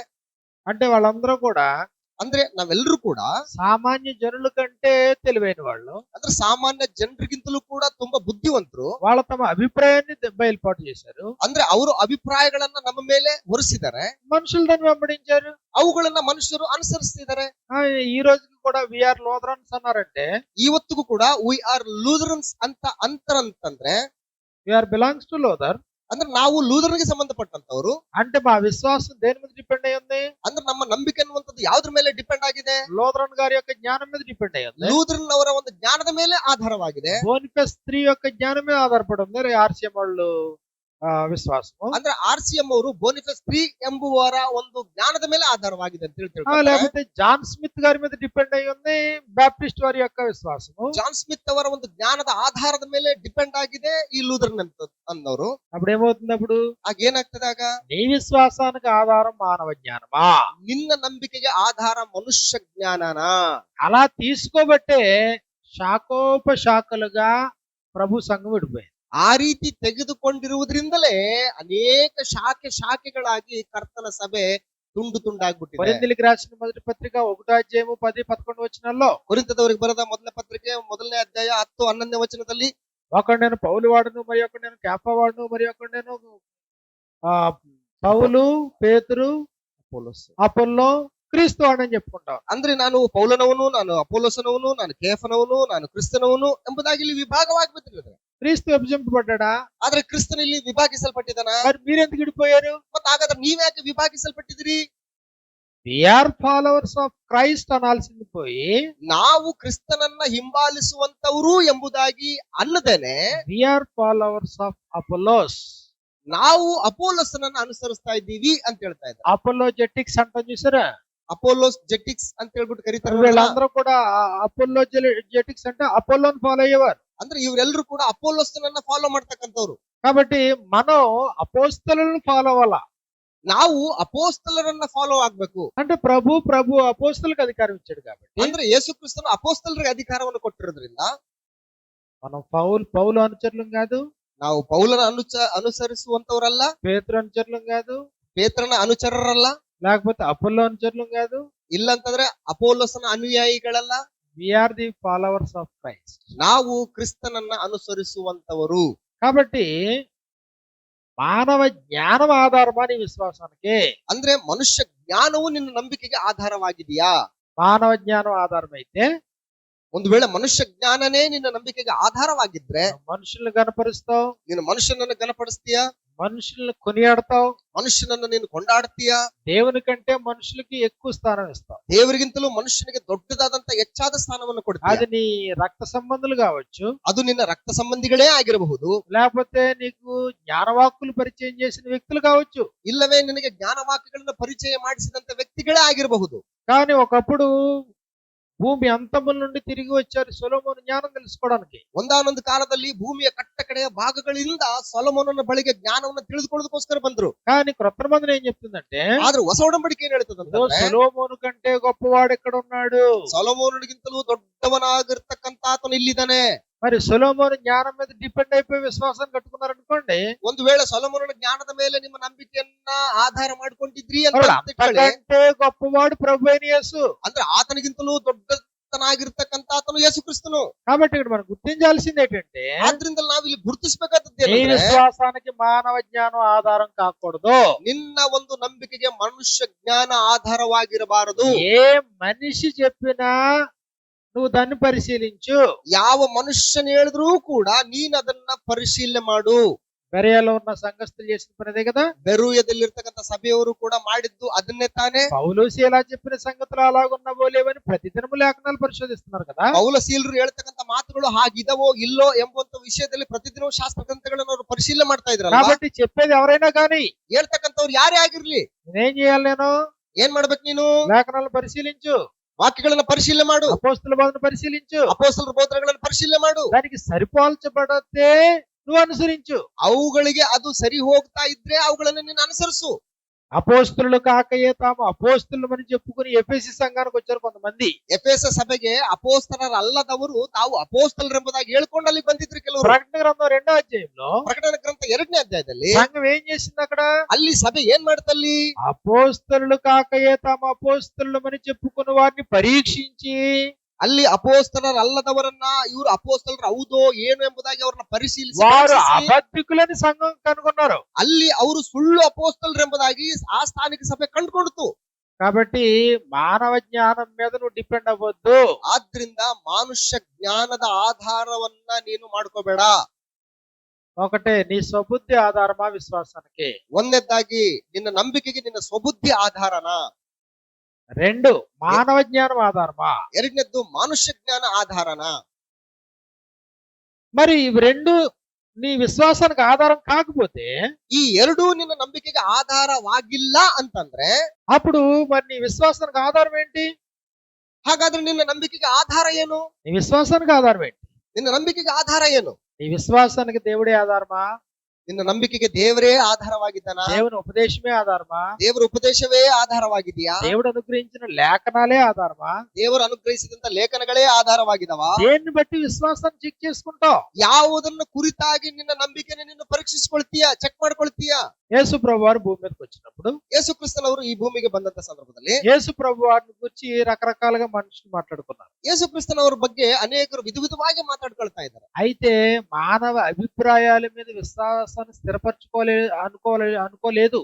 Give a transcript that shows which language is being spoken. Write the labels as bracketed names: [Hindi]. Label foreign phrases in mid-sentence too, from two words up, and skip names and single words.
[Telugu] అంటే వాళ్ళందరూ కూడా [Kannada] ಅಂದ್ರೆ ನಾವೆಲ್ಲರೂ ಕೂಡ [Telugu] సామాన్య జనుల కంటే తెలివైన వాళ్ళు. [Kannada] ಅಂದ್ರೆ ಸಾಮಾನ್ಯ ಜನರಿಗಿಂತಲೂ ಕೂಡ ತುಂಬಾ ಬುದ್ಧಿವಂತರು. [Telugu] వాళ్ళ తమ అభిప్రాయాన్ని బయలుపాటు చేశారు. [Kannada] ಅಂದ್ರೆ ಅವರು ಅಭಿಪ್ರಾಯಗಳನ್ನ ನಮ್ಮ ಮೇಲೆ ಹೊರಿಸಿದ್ದಾರೆ. [Telugu] మనుషులు దాన్ని వెంబడించారు. [Kannada] ಅವುಗಳನ್ನ ಮನುಷ್ಯರು ಅನುಸರಿಸ್ತಿದ್ದಾರೆ. [Telugu] ఈ రోజుకి కూడా [English] we are Lutherans [Telugu] అన్నారంటే [Kannada] ಇವತ್ತಿಗೂ ಕೂಡ [English] we are Lutherans [Kannada] ಅಂತ ಅಂತಂದ್ರೆ [English] we are belongs to Luther. [Kannada] ಅಂದ್ರೆ ನಾವು ಲೂಥರ್ಗೆ ಸಂಬಂಧಪಟ್ಟಂತವರು. [Telugu] అంటే మా విశ్వాసం దేని మీద డిపెండ్ అయి ఉంది? [Kannada] ಅಂದ್ರೆ ನಮ್ಮ ನಂಬಿಕೆ ಅನ್ನುವಂಥದ್ದು ಯಾವ್ದ್ರ ಮೇಲೆ ಡಿಪೆಂಡ್ ಆಗಿದೆ? [Telugu] లూథరన్ గారి యొక్క జ్ఞానం మీద డిపెండ్ అయి ఉంది. [Kannada] ಲೂಥರನ್ ಅವರ ಒಂದು ಜ್ಞಾನದ ಮೇಲೆ ಆಧಾರವಾಗಿದೆ. [Telugu] బోనిఫస్ స్త్రీ యొక్క జ్ఞానం మీద ఆధారపడి ఉంది ఆర్సిఎం వాళ్ళు విశ్వాసం. [Kannada] ಅಂದ್ರೆ RCM ಅವರು ಬೋನಿಫಸ್ 3 ಎಂಬುವರ ಒಂದು ಜ್ಞಾನದ ಮೇಲೆ ಆಧಾರವಾಗಿದೆ ಅಂತ ಹೇಳ್ತಾರೆ. [Telugu] లేకపోతే జాన్ స్మిత్ గారి మీద డిపెండ్ అయి ఉంది బ్యాప్టిస్ట్ వారి యొక్క విశ్వాసము. [Kannada] ಜಾನ್ ಸ್ಮಿತ್ ಅವರ ಒಂದು ಜ್ಞಾನದ ಆಧಾರದ ಮೇಲೆ ಡಿಪೆಂಡ್ ಆಗಿದೆ ಈ ಲೂಥರನ್ ಅನ್ನೋರು. [Telugu] అప్పుడు ఏమవుతుంది? అప్పుడు [Kannada] ಆಗ ಏನಾಗ್ತದೆ? ಆಗ [Telugu] నీ విశ్వాసానికి ఆధారం మానవ జ్ఞానమా? [Kannada] ನಿನ್ನ ನಂಬಿಕೆಗೆ ಆಧಾರ ಮನುಷ್ಯ ಜ್ಞಾನನಾ? [Telugu] అలా తీసుకోబట్టే శాఖోపశాఖలుగా ప్రభు సంఘం విడిపోయింది. [Kannada] ಆ ರೀತಿ ತೆಗೆದುಕೊಂಡಿರುವುದರಿಂದಲೇ ಅನೇಕ ಶಾಖೆಗಳಾಗಿ ಕರ್ತನ ಸಭೆ ತುಂಡು ತುಂಡಾಗ್ಬಿಟ್ಟಿದೆ. [Telugu] కొరింథీయులకు రాసిన మొదటి పత్రిక 1వ అధ్యాయము 10-11 వచనాల్లో [Kannada] ಕೊರಿಂಥದವರಿಗೆ ಬರೆದ ಮೊದಲ ಪತ್ರಿಕೆ 1ನೇ ಅಧ್ಯಾಯ 10-11ನೇ ವಚನದಲ್ಲಿ [Telugu] ఒకడు నేను పౌలు వాడును, మరి ఒకడు నేను కేఫా వాడును, మరి ఒకడు నేను పౌలు, పేతురు, అపోల్లో, క్రీస్తు వాడని చెప్పుకుంటాం. [Kannada] ಅಂದ್ರೆ ನಾನು ಪೌಲನವನು, ನಾನು ಅಪೊಲ್ಲೋಸನವನು, ನಾನು ಕೇಫನವನು, ನಾನು ಕ್ರಿಸ್ತನವನು ಎಂಬುದಾಗಿ ಇಲ್ಲಿ ವಿಭಾಗವಾಗಿ ಬಿಟ್ಟಿದ್ದಾರೆ. [Telugu] క్రీస్తు విభజింపబడ్డా? [Kannada] ಆದ್ರೆ ಕ್ರಿಸ್ತನ ಇಲ್ಲಿ ವಿಭಾಗಿಸಲ್ಪಟ್ಟಿದ್ದಾನ? [Telugu] మరి మీరెందుకు విడిపోయారు? [Kannada] ಮತ್ತೆ ಹಾಗಾದ್ರೆ ನೀವ್ಯಾಕೆ ವಿಭಾಗಿಸಲ್ಪಟ್ಟಿದ್ದೀರಿ? [English] we are followers of Christ [Telugu] అనాల్సింది పోయి [Kannada] ನಾವು ಕ್ರಿಸ್ತನನ್ನ ಹಿಂಬಾಲಿಸುವಂತವರು ಎಂಬುದಾಗಿ ಅನ್ನದೇನೆ [English] we are followers of Apollos. [Kannada] ನಾವು ಅಪೋಲೋಸನನ್ನ ಅನುಸರಿಸ್ತಾ ಇದ್ದೀವಿ ಅಂತ ಹೇಳ್ತಾ ಇದ್ದಾರೆ. [Telugu] ಅಪೋಲೋಜೆಟಿಕ್ಸ್ ಅಂತ చూసారా? [Kannada] ಅಪೋಲೋಸ್ ಜೆಟಿಕ್ಸ್ ಅಂತ ಹೇಳ್ಬಿಟ್ಟು ಕರೀತಾರೆ. [Telugu] వీళ్ళందరూ కూడా అపోలోజెటిక్స్ అంటే అపోలోని ఫాలో అయ్యేవారు. [Kannada] ಅಂದ್ರೆ ಇವರೆಲ್ಲರೂ ಕೂಡ ಅಪೋಲೋಸನನ್ನ ಫಾಲೋ ಮಾಡ್ತಕ್ಕಂಥವ್ರು. [Telugu] కాబట్టి మనం అపోస్తలులను ఫాలో అవ్వాల. [Kannada] ನಾವು ಅಪೋಸ್ತಲರನ್ನ ಫಾಲೋ ಆಗ್ಬೇಕು. [Telugu] అంటే ప్రభు అపోస్తలకు అధికారం ఇచ్చాడు కాబట్టి. [Kannada] ಅಂದ್ರೆ ಯೇಸು ಕ್ರಿಸ್ತನು ಅಪೋಸ್ತಲರಿಗೆ ಅಧಿಕಾರವನ್ನು ಕೊಟ್ಟಿರೋದ್ರಿಂದ [Telugu] మనం పౌలు అనుచరులం కాదు, [Kannada] ನಾವು ಪೌಲನ ಅನುಸರಿಸುವಂತವರಲ್ಲ, [Telugu] పేతురు అనుచరులం కాదు, [Kannada] ಪೇತ್ರನ ಅನುಚರರಲ್ಲ, [Telugu] లేకపోతే అపోలో అనుచరులం కాదు, [Kannada] ಇಲ್ಲ ಅಂತಂದ್ರೆ ಅಪೋಲೋಸನ ಅನುಯಾಯಿಗಳಲ್ಲ. [English] we are the followers of Christ. [Kannada] ನಾವು ಕ್ರಿಸ್ತನನ್ನ ಅನುಸರಿಸುವಂತವರು. [Telugu] కాబట్టి మానవ జ్ఞానం ఆధారమా నీ విశ్వాసానికి? [Kannada] ಅಂದ್ರೆ ಮನುಷ್ಯ ಜ್ಞಾನವು ನಿನ್ನ ನಂಬಿಕೆಗೆ ಆಧಾರವಾಗಿದೆಯಾ? [Telugu] మానవ జ్ఞానం ఆధారం అయితే, [Kannada] ಒಂದು ವೇಳೆ ಮನುಷ್ಯ ಜ್ಞಾನನೇ ನಿನ್ನ ನಂಬಿಕೆಗೆ ಆಧಾರವಾಗಿದ್ರೆ [Telugu] మనుషుల్ని గనపరుస్తావు, [Kannada] ನೀನು ಮನುಷ್ಯನನ್ನ ಘನಪಡಿಸ್ತೀಯಾ, [Telugu] మనుషుల్ని కొనియాడతావు, [Kannada] ಮನುಷ್ಯನನ್ನ ನೀನು ಕೊಂಡಾಡ್ತೀಯಾ, [Telugu] దేవుని కంటే మనుషులకి ఎక్కువ స్థానం ఇస్తావు, [Kannada] ದೇವರಿಗಿಂತಲೂ ಮನುಷ್ಯನಿಗೆ ದೊಡ್ಡದಾದಂತ ಹೆಚ್ಚಾದ ಸ್ಥಾನವನ್ನು ಕೊಡ್ತೀಯ. [Telugu] అది నీ రక్త సంబంధులు కావచ్చు, [Kannada] ಅದು ನಿನ್ನ ರಕ್ತ ಸಂಬಂಧಿಗಳೇ ಆಗಿರಬಹುದು, [Telugu] లేకపోతే నీకు జ్ఞానవాక్కులు పరిచయం చేసిన వ్యక్తులు కావచ్చు. [Kannada] ಇಲ್ಲವೇ ನಿನಗೆ ಜ್ಞಾನವಾಕ್ಯಗಳನ್ನ ಪರಿಚಯ ಮಾಡಿಸಿದಂತ ವ್ಯಕ್ತಿಗಳೇ ಆಗಿರಬಹುದು. [Telugu] కానీ ఒకప్పుడు భూమి అంతముల నుండి తిరిగి వచ్చారు సొలొమోను జ్ఞానం తెలుసుకోవడానికి. [Kannada] ಒಂದಾನೊಂದು ಕಾಲದಲ್ಲಿ ಭೂಮಿಯ ಕಟ್ಟ ಕಡೆಯ ಭಾಗಗಳಿಂದ ಸೊಲೊಮೋನನ ಬಳಿಗೆ ಜ್ಞಾನವನ್ನು ತಿಳಿದುಕೊಳ್ಳೋದಕ್ಕೋಸ್ಕರ ಬಂದ್ರು. [Telugu] కానీ క్రొత్త నిబంధన ఏం చెప్తుందంటే, [Kannada] ಆದ್ರೆ ಹೊಸ ಒಡಂಬಡಿಕೆ ಏನ್ ಹೇಳ್ತದಂತಂದ್ರೆ, [Telugu] సొలొమోను కంటే గొప్పవాడు ఎక్కడ ఉన్నాడు? [Kannada] ಸೊಲೊಮೋನನಿಗಿಂತಲೂ ದೊಡ್ಡವನಾಗಿರ್ತಕ್ಕಂತ ಆತನು ಇಲ್ಲಿದ್ದಾನೆ. [Telugu] మరి సొలొమోను జ్ఞానం మీద డిపెండ్ అయిపోయి విశ్వాసాన్ని కట్టుకున్నారనుకోండి, [Kannada] ಒಂದು ವೇಳೆ ಸೊಲೊಮೋನನ ಜ್ಞಾನದ ಮೇಲೆ ನಿಮ್ಮ ನಂಬಿಕೆಯನ್ನ ಆಧಾರ ಮಾಡ್ಕೊಂಡಿದ್ರಿ ಅಂತ ತಿಳ್ಕೊಳ್ಳಿ, [Telugu] అంతకంటే గొప్పవాడు ప్రభు అయిన యేసు. [Kannada] ಅಂದ್ರೆ ಆತನಿಗಿಂತಲೂ ದೊಡ್ಡತನಾಗಿರ್ತಕ್ಕಂತ ಆತನು ಯೇಸು ಕ್ರಿಸ್ತನು. [Telugu] కాబట్టి ఇక్కడ మనం గుర్తించాల్సింది ఏంటంటే, [Kannada] ಆದ್ರಿಂದ ನಾವಿಲ್ಲಿ ಗುರುತಿಸಬೇಕಾದದ್ದು [Telugu] నీ విశ్వాసానికి మానవ జ్ఞానం ఆధారం కాకూడదు. [Kannada] ನಿನ್ನ ಒಂದು ನಂಬಿಕೆಗೆ ಮನುಷ್ಯ ಜ್ಞಾನ ಆಧಾರವಾಗಿರಬಾರದು. [Telugu] ఏ మనిషి చెప్పినా నువ్వు దాన్ని పరిశీలించు. [Kannada] ಯಾವ ಮನುಷ್ಯನ ಹೇಳಿದ್ರೂ ಕೂಡ ನೀನ್ ಅದನ್ನ ಪರಿಶೀಲನೆ ಮಾಡು. [Telugu] బెరయలో ఉన్న సంఘస్థులు చేసిన పనిదే కదా. [Kannada] ಬೆರೂಯದಲ್ಲಿರ್ತಕ್ಕಂಥ ಸಭೆಯವರು ಕೂಡ ಮಾಡಿದ್ದು ಅದನ್ನೇ ತಾನೇ. [Telugu] పౌలు శీలా చెప్పిన సంగతులు అలాగున్నవో లేవని ప్రతిదినము లేఖనాలు పరిశోధిస్తున్నారు కదా. [Kannada] ಪೌಲಶೀಲರು ಹೇಳ್ತಕ್ಕಂಥ ಮಾತುಗಳು ಹಾಗಿದವೋ ಇಲ್ಲೋ ಎಂಬಂತ ವಿಷಯದಲ್ಲಿ ಪ್ರತಿದಿನ ಶಾಸ್ತ್ರ ಗ್ರಂಥಗಳನ್ನು ಅವರು ಪರಿಶೀಲನೆ ಮಾಡ್ತಾ ಇದ್ರಲ್ಲ. [Telugu] కాబట్టి చెప్పేది ఎవరైనా కానీ, [Kannada] ಹೇಳ್ತಕ್ಕಂಥವ್ರು ಯಾರೇ ಆಗಿರ್ಲಿ, [Telugu] నేనేం చేయాలి? నేను [Kannada] ಏನ್ ಮಾಡ್ಬೇಕು? ನೀನು [Telugu] లేఖనాలను పరిశీలించు, [Kannada] ವಾಕ್ಯಗಳನ್ನ ಪರಿಶೀಲನೆ ಮಾಡು, [Telugu] అపోస్తల బోధన పరిశీలించు, [Kannada] ಅಪೊಸ್ತಲರ ಬೋಧನೆಗಳನ್ನು ಪರಿಶೀಲನೆ ಮಾಡು. [Telugu] దానికి సరిపోల్చబడితే నువ్వు అనుసరించు. [Kannada] ಅವುಗಳಿಗೆ ಅದು ಸರಿ ಹೋಗ್ತಾ ಇದ್ರೆ ಅವುಗಳನ್ನ ನೀನು ಅನುಸರಿಸು. [Telugu] అపోస్తలు కాకయే తాము అపోస్తలమని చెప్పుకుని ఎఫెసీ సంఘానికి వచ్చారు కొంతమంది. [Kannada] ಎಫೆಸ ಸಭೆಗೆ ಅಪೋಸ್ತಲರಲ್ಲದವರು ತಾವು ಅಪೋಸ್ತಲರೆಂಬುದಾಗಿ ಹೇಳ್ಕೊಂಡು ಅಲ್ಲಿ ಬಂದಿದ್ರು ಕೆಲವರು. [Telugu] ప్రకటన గ్రంథం 2వ అధ్యాయంలో [Kannada] ಪ್ರಕಟಣೆ ಗ್ರಂಥ 2ನೇ ಅಧ್ಯಾಯದಲ್ಲಿ [Telugu] సంఘం ఏం చేసింది? అక్కడ [Kannada] ಅಲ್ಲಿ ಸಭೆ ಏನ್ ಮಾಡ್ತಲ್ಲಿ? [Telugu] అపోస్తలు కాకయే తాము అపోస్తలమని చెప్పుకుని వారిని పరీక్షించి, [Kannada] ಅಲ್ಲಿ ಅಪೋಸ್ತಲರಲ್ಲದವರನ್ನ ಇವರು ಅಪೋಸ್ತಲರು ಹೌದೋ ಏನು ಎಂಬುದಾಗಿ ಅವರನ್ನ ಪರಿಶೀಲಿಸಿ [Telugu] వారు అబద్ధికులని సంఘం కనుగొన్నారు. [Kannada] ಅಲ್ಲಿ ಅವರು ಸುಳ್ಳು ಅಪೋಸ್ತಲರೆಂಬುದಾಗಿ ಆ ಸ್ಥಾನಿಕ ಸಭೆ ಕಂಡುಕೊಂಡಿತು. [Telugu] కాబట్టి మానవ జ్ఞానం మీద నువ్వు డిపెండ్ అవ్వద్దు. [Kannada] ಆದ್ರಿಂದ ಮನುಷ್ಯ ಜ್ಞಾನದ ಆಧಾರವನ್ನ ನೀನು ಮಾಡ್ಕೋಬೇಡ. [Telugu] ఒకటే, నీ స్వబుద్ధి ఆధారమా విశ్వాసానికి? [Kannada] ಒಂದನೇದಾಗಿ ನಿನ್ನ ನಂಬಿಕೆಗೆ ನಿನ್ನ ಸ್ವಬುದ್ಧಿ ಆಧಾರನ. [Telugu] 2, మానవ జ్ఞానం ఆధారమా? [Kannada] ಎರಡನೇದ್ದು ಮನುಷ್ಯ ಜ್ಞಾನ ಆಧಾರನ. [Telugu] మరి ఇవి 2 నీ విశ్వాసానికి ఆధారం కాకపోతే, [Kannada] ಈ ಎರಡೂ ನಿನ್ನ ನಂಬಿಕೆಗೆ ಆಧಾರವಾಗಿಲ್ಲ ಅಂತಂದ್ರೆ [Telugu] అప్పుడు మరి నీ విశ్వాసానికి ఆధారం ఏంటి? [Kannada] ಹಾಗಾದ್ರೆ ನಿನ್ನ ನಂಬಿಕೆಗೆ ಆಧಾರ ಏನು? [Telugu] నీ విశ్వాసానికి ఆధారం ఏంటి? [Kannada] ನಿನ್ನ ನಂಬಿಕೆಗೆ ಆಧಾರ ಏನು? [Telugu] నీ విశ్వాసానికి దేవుడే ఆధారమా? [Kannada] ನಿನ್ನ ನಂಬಿಕೆಗೆ ದೇವರೇ ಆಧಾರವಾಗಿದ್ದಾನ? [Telugu] దేవుని ఉపదేశమే ఆధారమా? [Kannada] ದೇವರ ಉಪದೇಶವೇ ಆಧಾರವಾಗಿದೆಯಾ? [Telugu] దేవుడు అనుగ్రహించిన లేఖనాలే ఆధారమా? [Kannada] ದೇವರು ಅನುಗ್ರಹಿಸಿದಂತ ಲೇಖನಗಳೇ ಆಧಾರವಾಗಿದವ? [Telugu] దేన్ని బట్టి విశ్వాసాన్ని చెక్ చేసుకుంటావు? [Kannada] ಯಾವುದನ್ನ ಕುರಿತಾಗಿ ನಿನ್ನ ನಂಬಿಕೆನ ನೀನು ಪರೀಕ್ಷಿಸಿಕೊಳ್ತೀಯ, ಚೆಕ್ ಮಾಡ್ಕೊಳ್ತೀಯ? [Telugu] యేసు ప్రభువారు భూమి మీదకి వచ్చినప్పుడు, [Kannada] ಯೇಸು ಕ್ರಿಸ್ತನವರು ಈ ಭೂಮಿಗೆ ಬಂದಂತ ಸಂದರ್ಭದಲ್ಲಿ [Telugu] యేసు ప్రభువారిని గురించి రకరకాలుగా మనుషులు మాట్లాడుకున్నారు. [Kannada] ಯೇಸು ಕ್ರಿಸ್ತನವರ ಬಗ್ಗೆ ಅನೇಕರು ವಿಧವಾಗಿ ಮಾತಾಡ್ಕೊಳ್ತಾ ಇದ್ದಾರೆ. [Telugu] అయితే మానవ అభిప్రాయాల మీద విశ్వాసాన్ని అనుకోలేదు.